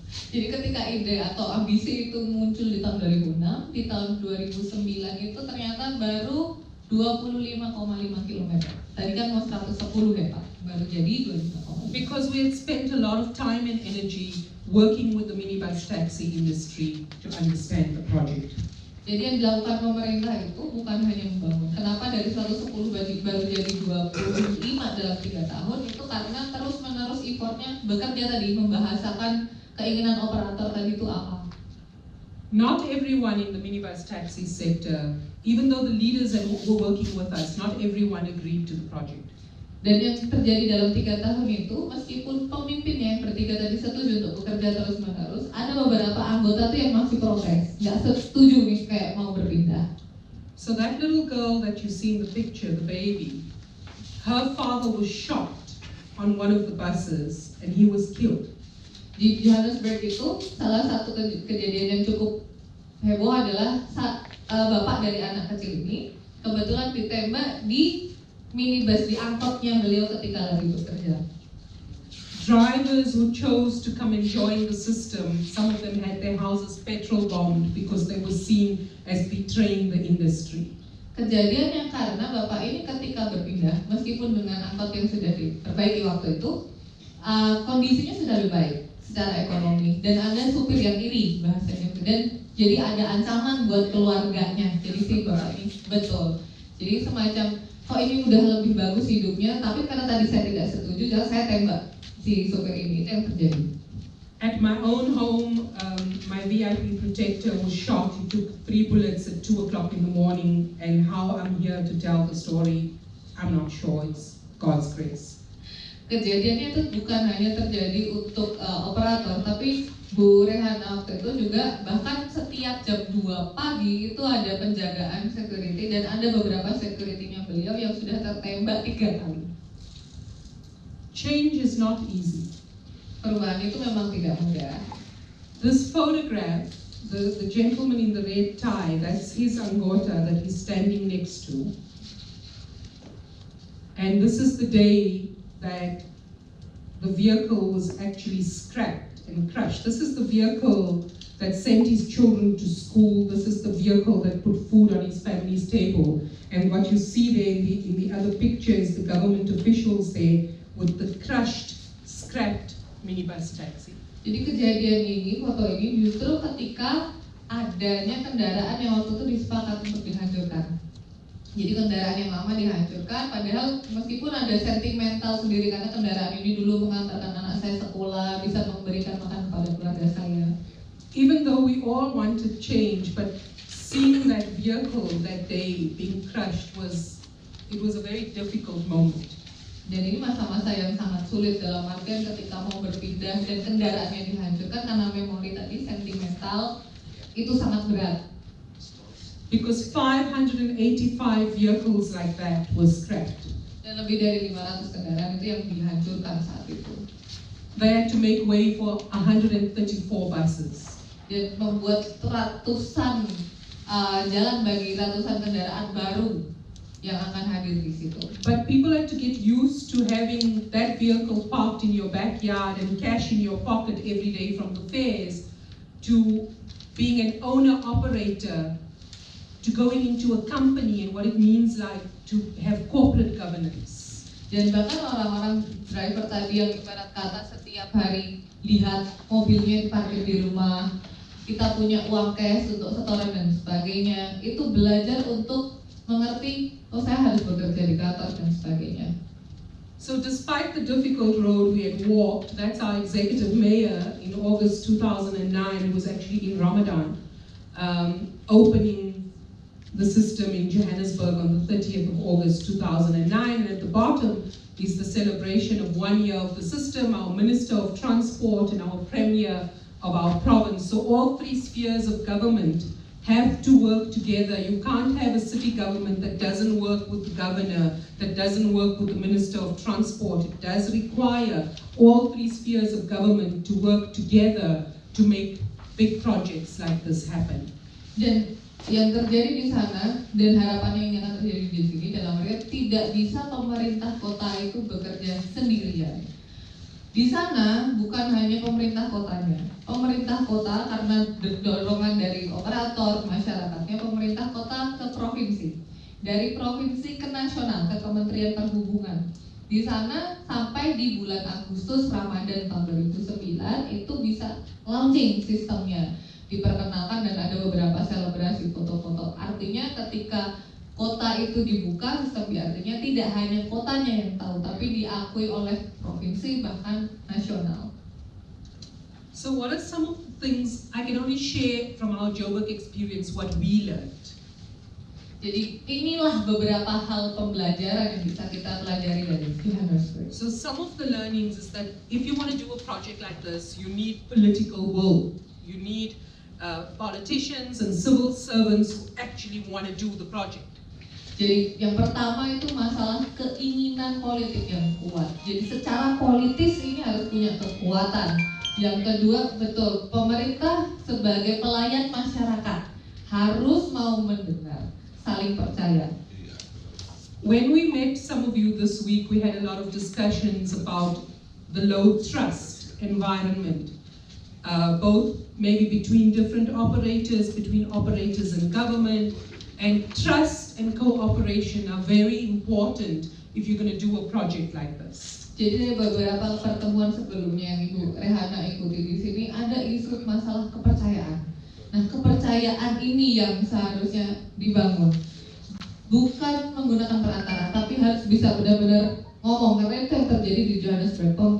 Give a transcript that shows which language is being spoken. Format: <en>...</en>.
<id>Jadi ketika ide atau ambisi itu muncul di tahun 2006, di tahun 2009 itu ternyata baru 25,5 km. Tadi kan mau 110 ya Pak, baru jadi 25,5.</id> <en>Because we had spent a lot of time and energy working with the minibus taxi industry to understand the project.</en> <id>Jadi yang dilakukan pemerintah itu bukan hanya membangun. Kenapa dari 110 baru jadi 25 dalam 3 tahun? Itu karena terus-menerus effortnya bekerja tadi, membahasakan keinginan operator tadi itu apa.</id> <en>Not everyone in the minibus taxi sector, even though the leaders that were working with us, not everyone agreed to the project.</en> <id>Dan yang terjadi dalam 3 tahun itu, meskipun pemimpinnya yang bertiga tadi setuju untuk bekerja terus-menerus, ada beberapa anggota tuh yang masih protes, nggak setuju nih kayak mau berpindah.</id> <en>So that little girl that you see in the picture, the baby, her father was shot on one of the buses and he was killed.</en> <id>Di Johannesburg itu salah satu kejadian yang cukup heboh adalah bapak dari anak kecil ini kebetulan ditembak di minibus, di angkotnya beliau ketika lagi bekerja.</id> <en>Drivers who chose to come and join the system, some of them had their houses petrol bombed because they were seen as betraying the industry.</en> <id>Kejadiannya karena bapak ini ketika berpindah, meskipun dengan angkot yang sudah diperbaiki waktu itu, kondisinya sudah lebih baik secara ekonomi dan ada supir yang iri bahasanya, dan jadi ada ancaman buat keluarganya. Jadi si bapak ini betul. Jadi semacam kok ini udah lebih bagus hidupnya, tapi karena tadi saya tidak setuju, jadi saya tembak si sopir ini. Itu yang terjadi.</id> <en>At my own home, my VIP protector was shot. He took 3 bullets at 2 o'clock in the morning, and how I'm here to tell the story, I'm not sure. It's God's grace.</en> <id>Kejadiannya itu bukan hanya terjadi untuk operator, tapi Bu Rehana waktu itu juga bahkan setiap jam 2 pagi itu ada penjagaan security dan ada beberapa security-nya beliau yang sudah tertembak 3 kali.</id> <en>Change is not easy.</en> <id>Perubahan itu memang tidak mudah.</id> <en>This photograph, the gentleman in the red tie, that's his</en> <id>anggota</id> <en>that he's standing next to. And this is the day that the vehicle was actually scrapped and crushed. This is the vehicle that sent his children to school. This is the vehicle that put food on his family's table. And what you see there in the other picture is the government officials there with the crushed, scrapped minibus taxi.</en> <id>Jadi kejadian ini, foto ini justru ketika adanya kendaraan yang waktu itu disepakati untuk dihancurkan. Jadi kendaraan yang lama dihancurkan, padahal meskipun ada sentimental sendiri karena kendaraan ini dulu mengantarkan anak saya sekolah, bisa memberikan makan kepada keluarga saya.</id> <en>Even though we all wanted change, but seeing that vehicle that day being crushed was a very difficult moment.</en> <id>Dan ini masa-masa yang sangat sulit dalam artian ketika mau berpindah dan kendaraannya dihancurkan karena memori tadi sentimental itu sangat berat.</id> <en>Because 585 vehicles like that was scrapped.</en> <id>Dan lebih dari 500 kendaraan itu yang dihancurkan saat itu.</id> <en>They had to make way for 134 buses.</en> <id>Dan membuat ratusan jalan bagi ratusan kendaraan baru yang akan hadir di situ.</id> <en>But people had to get used to having that vehicle parked in your backyard and cash in your pocket every day from the fares, to being an owner-operator, to going into a company and what it means like to have corporate governance.</en> <id>Dan bahkan orang-orang driver tadi yang ibarat kata setiap hari lihat mobilnya diparkir di rumah, kita punya uang cash untuk setoran dan sebagainya, itu belajar untuk mengerti, oh saya harus bekerja di kantor dan sebagainya.</id> <en>So despite the difficult road we had walked, that's our executive mayor in August 2009, who was actually in Ramadan, opening the system in Johannesburg on the 30th of August 2009. And at the bottom is the celebration of 1 year of the system, our Minister of Transport and our Premier of our province. So all three spheres of government have to work together. You can't have a city government that doesn't work with the governor, that doesn't work with the Minister of Transport. It does require all three spheres of government to work together to make big projects like this happen.</en> <id>Dan yang terjadi di sana dan harapannya yang akan terjadi di sini dalam artian tidak bisa pemerintah kota itu bekerja sendirian. Di sana bukan hanya pemerintah kotanya, pemerintah kota karena dorongan dari operator masyarakatnya, pemerintah kota ke provinsi, dari provinsi ke nasional, ke Kementerian Perhubungan. Di sana sampai di bulan Agustus Ramadan tahun 2009 itu bisa launching sistemnya, diperkenalkan dan ada beberapa selebrasi foto-foto. Artinya ketika kota itu dibuka, sistem artinya tidak hanya kotanya yang tahu, tapi diakui oleh provinsi bahkan nasional.</id> <en>So what are some of the things I can only share from our Joburg experience what we learned?</en> <id>Jadi inilah beberapa hal pembelajaran yang bisa kita pelajari dari Johannesburg.</id> <en>So some of the learnings is that if you want to do a project like this, you need political will. You need politicians and civil servants who actually want to do the project.</en> <id>Jadi yang pertama itu masalah keinginan politik yang kuat. Jadi secara politis ini harus punya kekuatan. Yang kedua, betul, pemerintah sebagai pelayan masyarakat harus mau mendengar, saling percaya.</id> <en>When we met some of you this week, we had a lot of discussions about the low trust environment, both maybe between different operators, between operators and government. And trust and cooperation are very important if you're going to do a project like this.</en> <id>Jadi beberapa pertemuan sebelumnya yang Ibu Rehana ikuti di sini ada isu masalah kepercayaan. Nah, kepercayaan ini yang seharusnya dibangun. Bukan menggunakan perantara, tapi harus bisa benar-benar ngomong. Karena itu yang terjadi di Johannesburg.</id>